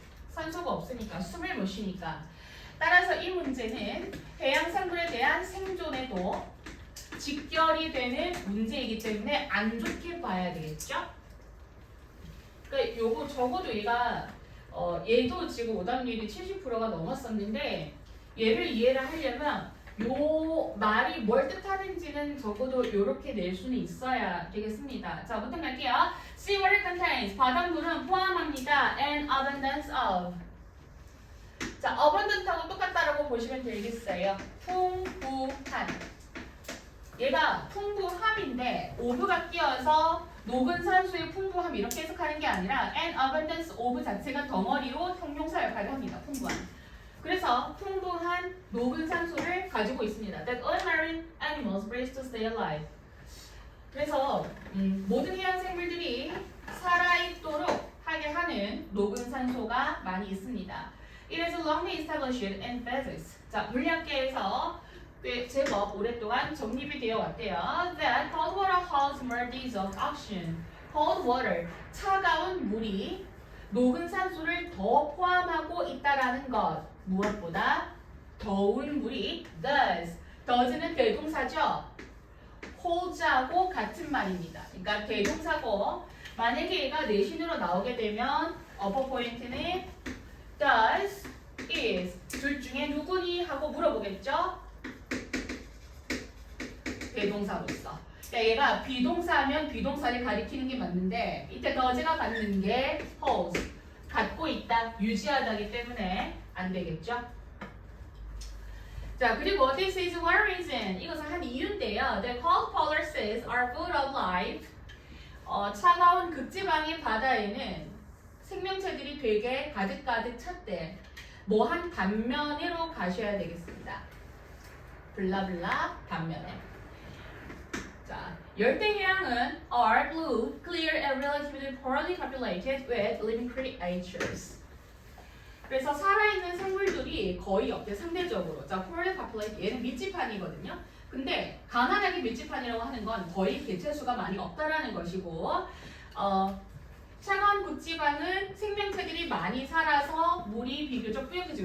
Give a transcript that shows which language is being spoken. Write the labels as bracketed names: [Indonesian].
[Korean] 산소가 없으니까, 숨을 못 쉬니까. 따라서 이 문제는 해양 생물에 대한 생존에도 직결이 되는 문제이기 때문에 안 좋게 봐야 되겠죠? 그러니까 요거 적어도 얘가 얘도 지금 오답률이 70%가 넘었었는데 얘를 이해를 하려면 요 말이 뭘 뜻하는지는 적어도 요렇게 낼 수는 있어야 되겠습니다. 자, 부터 갈게요. [English] Sea water contains [Korean] 바닷물은 포함합니다. [English] An abundance of. [Korean] 자, abundant하고 똑같다라고 보시면 되겠어요. 풍부한. 얘가 풍부함인데 of가 끼어서 녹은 산소의 풍부함 이렇게 해석하는 게 아니라 an abundance of 자체가 덩어리로 형용사 역할을 합니다. 풍부한. 그래서 풍부한 녹은 산소를 가지고 있습니다. [English] That all marine animals breathe to stay alive. [Korean] 그래서 모든 해양 생물들이 살아있도록 하게 하는 녹은 산소가 많이 있습니다. [English] It is longly established in physics. [Korean] 자, 물리학계에서 꽤 제법 오랫동안 정립이 되어 왔대요. [English] That cold water holds more dissolved oxygen. [Korean] Cold water, 차가운 물이 녹은 산소를 더 포함하고 있다라는 것. 무엇보다 더운 물이 does. does는 대동사죠. holds하고 같은 말입니다. 그러니까 대동사고 만약에 얘가 내신으로 나오게 되면 upper point는 does, is 둘 중에 누구니 하고 물어보겠죠. 대동사로서. 그러니까 얘가 비동사하면 비동사를 가리키는 게 맞는데 이때 does가 받는 게 holds. 갖고 있다, 유지하다기 때문에 안 되겠죠. [English] 자, 그리고 this is one reason. [Korean] 이것은 한 이유인데요. [English] The cold polar seas are full of life. [Korean] 차가운 극지방의 바다에는 생명체들이 되게 가득가득 찼대. 뭐 한 단면으로 가셔야 되겠습니다. 블라블라 단면에. 자, 열대해양은 [English] are blue, clear and relatively poorly populated with living creatures. [Korean] 그래서 살아있는 생물들이 거의 없대, 상대적으로. 자, [English] poorly populated, [Korean] 얘는 밀집판이거든요. 근데 가난하게 밀집판이라고 하는 건 거의 개체수가 많이 없다라는 것이고, 차가운 극지방은 생명체들이 많이 살아서 물이 비교적 뿌옇겠죠.